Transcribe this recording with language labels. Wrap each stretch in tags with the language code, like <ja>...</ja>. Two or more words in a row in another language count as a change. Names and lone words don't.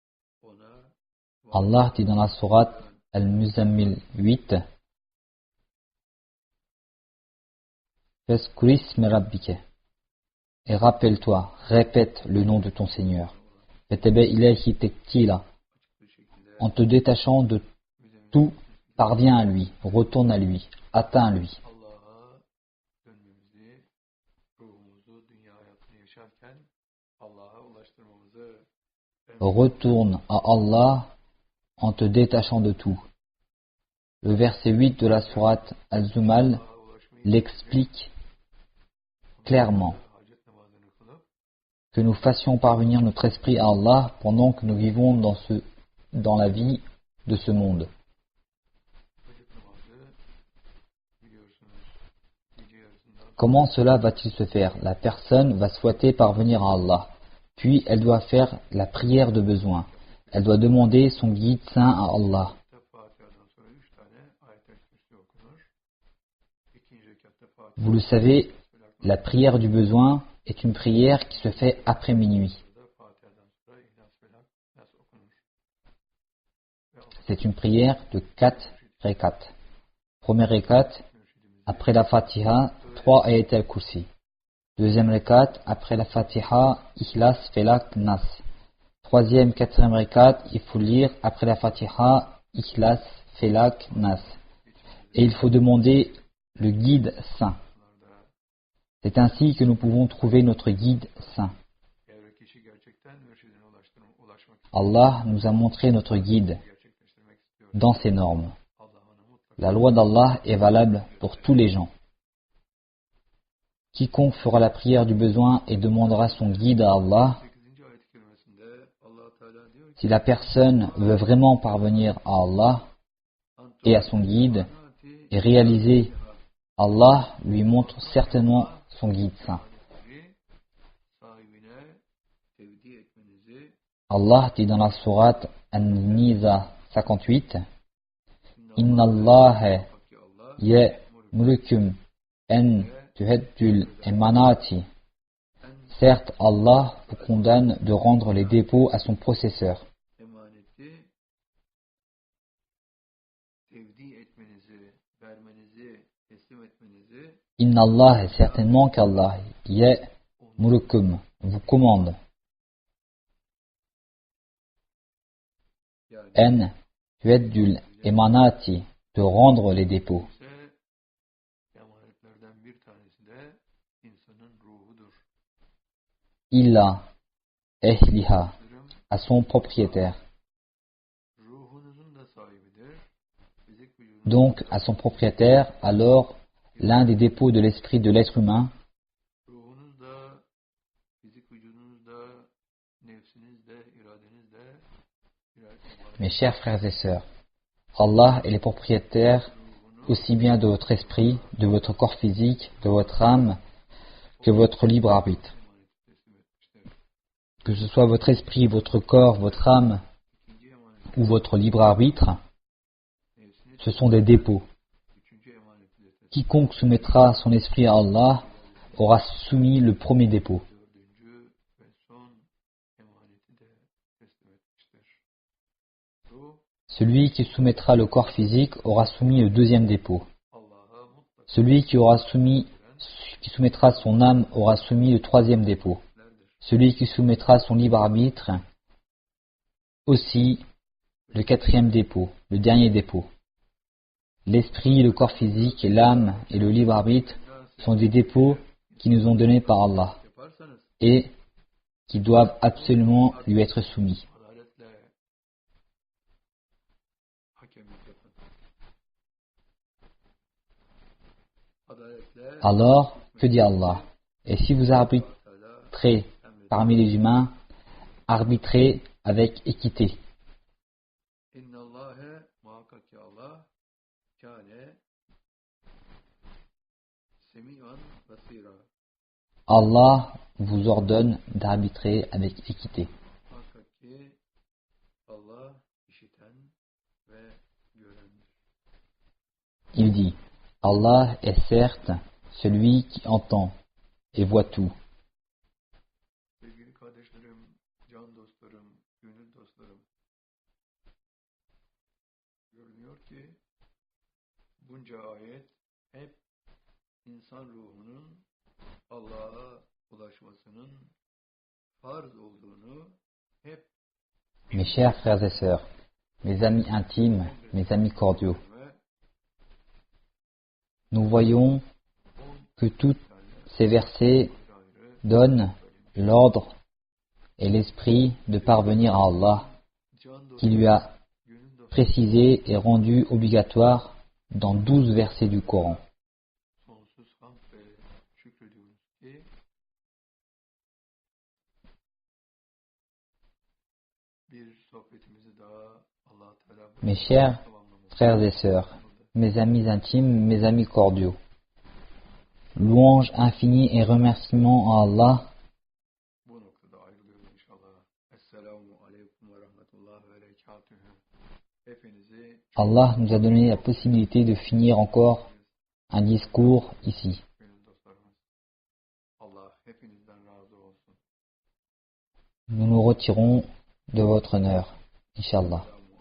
<fr>Allah dit dans la sourate Al-Muzammil 8,</fr> <ar>فاذكر اسم ربك.</ar> <fr>Et rappelle-toi, répète le nom de ton Seigneur.</fr> <ar>وتبتل إليه تبتيلا.</ar> <fr>En te détachant de tout, parviens à lui, retourne à lui, atteins lui.</fr> <tr>Allah'a dönmemizi, ruhumuzu dünya hayatını yaşarken Allah'a ulaştırmamızı</tr> <fr>Retourne à Allah en te détachant de tout. Le verset 8 de la sourate Al-Zumal l'explique clairement.</fr> <tr>hacet namazını kılıp</tr> <fr>Que nous fassions parvenir notre esprit à Allah pendant que nous vivons dans la vie de ce monde.</fr> <tr>hacet namazı biliyorsunuz gece yarısından</tr> <fr>Comment cela va-t-il se faire? La personne va souhaiter parvenir à Allah. Puis elle doit faire la prière de besoin. Elle doit demander son guide saint à Allah.</fr> <tr>Fatiha'dan sonra 3 tane ayet-el kürsi okunur. İkinci rekatta Fatiha.</tr> <fr>Vous le savez, la prière du besoin est une prière qui se fait après minuit.</fr> <tr>Fatiha'dan sonra İhlas Felak Nas okunur.</tr> <fr>C'est une prière de 4 rekat. Premier rekat, après la Fatiha, 3 ayat al-Kursi. Deuxième rekat, après la Fatiha, Ihlas, Felak, Nas. Troisième, quatrième rekat, il faut lire après la Fatiha, Ihlas, Felak, Nas. Et il faut demander le guide saint. C'est ainsi que nous pouvons trouver notre guide saint.</fr> <tr>Eğer kişi gerçekten mürşidine ulaşmak</tr> <fr>Allah nous a montré notre guide</fr> <tr>gerçekleştirmek istiyor.</tr> <fr>dans ses normes.</fr> <tr>Allah ona mutlaka</tr> <fr>La loi d'Allah est valable pour tous les gens. Quiconque fera la prière du besoin et demandera son guide à Allah, 8.</fr> <tr>ayet-i kerimesinde Allah Teala diyor ki</tr> <fr>si la personne veut vraiment parvenir à Allah et à son guide et réaliser, Allah lui montre certainement son guide saint.</fr> <tr>sahibine tevdi etmenizi</tr> <fr>Allah dit dans la sourate An-Nisa 58,</fr> <ar>إن الله</ar> <tr>ki Allah</tr> <ar>يأمركم أن تؤدوا الأمانات.</ar> <fr>Certes, Allah vous condamne de rendre les dépôts à son possesseur.</fr> <tr>emaneti tevdi etmenizi, vermenizi, teslim etmenizi</tr> <ar>إن الله,</ar> <fr>certainement qu'Allah ya'murukum vous commande</fr> <tr>yani</tr> <ar>أن تؤدوا الأمانات</ar> <fr>de rendre les dépôts.</fr> <tr>ise emanetlerden bir tanesi de insanın ruhudur.</tr> <ar>إلى أهلها,</ar> <fr>à son propriétaire.</fr> <tr>Ruhunuzun da sahibidir. Fizik vücudunuz</tr> <fr>Donc à son propriétaire, alors l'un des dépôts de l'esprit de l'être humain,</fr> <tr>ruhunuz da, fizik vücudunuz da, nefsiniz de, iradeniz de birer emanet.</tr> <fr>mes chers frères et sœurs, Allah est le propriétaire aussi bien de votre esprit, de votre corps physique, de votre âme, que votre libre arbitre. Que ce soit votre esprit, votre corps, votre âme</fr> <tr>İkinci emanet,</tr> <fr>ou votre libre arbitre,</fr> <tr>nefsini</tr> <fr>ce sont des dépôts.</fr> <tr>üçüncü emaneti de teslim.</tr> <fr>Quiconque soumettra son esprit à Allah aura soumis le premier dépôt.</fr> <tr>Dördüncü ve son emaneti de teslim etmiştir. Ruh</tr> <fr>Celui qui soumettra le corps physique aura soumis le deuxième dépôt.</fr> <tr>Allah'a mutlaka</tr> <fr>Celui qui soumettra son âme aura soumis le troisième dépôt. Celui qui soumettra son libre arbitre aussi le quatrième dépôt, le dernier dépôt. L'esprit, le corps physique, et l'âme et le libre arbitre sont des dépôts qui nous ont donnés par Allah</fr> <tr>yaparsanız</tr> <fr>et qui doivent absolument lui être soumis.</fr> <tr>adaletle hakemlik yapın. Adaletle</tr> <fr>Alors, que dit Allah? Et si vous arbitrez</fr> <tr>Teala</tr> <fr>parmi les humains, arbitrez avec équité.</fr> <tr>İnnallâhe muhakkak ki Allah</tr> <ar>كان سميعا بصيرا.</ar> <fr>Allah vous ordonne d'arbitrer avec équité.</fr> <tr>Muhakkak ki Allah işiten ve görendir.</tr> <fr>Il dit, Allah est certes celui qui entend et voit tout.</fr> <tr>Sevgili kardeşlerim, can dostlarım, gönül dostlarım. Görünüyor ki bunca ayet hep insan ruhunun Allah'a ulaşmasının farz olduğunu hep</tr> <fr>Mes chers frères et sœurs, mes amis intimes, mes amis cordiaux, nous voyons que tous ces versets donnent l'ordre et l'esprit de parvenir à Allah, qui lui a précisé et rendu obligatoire dans 12 versets du Coran.</fr> <tr>sonsuz hamd ve şükrediyoruz ki bir sohbetimizi daha Allah Teala</tr> <fr>Mes chers frères et sœurs, mes amis intimes, mes amis cordiaux, louange infinie et remerciements à Allah.</fr> <tr>bu noktada ayrılıyoruz inşallah.</tr> <ar>السلام عليكم و رحمة الله و بركاته.</ar> <tr>Hepinizi</tr> <fr>Allah nous a donné la possibilité de finir encore un discours ici.</fr> <tr>benim dostlarımız. Allah hepinizden razı olsun.</tr> <fr>Nous nous retirons de votre honneur, Inch'Allah.</fr>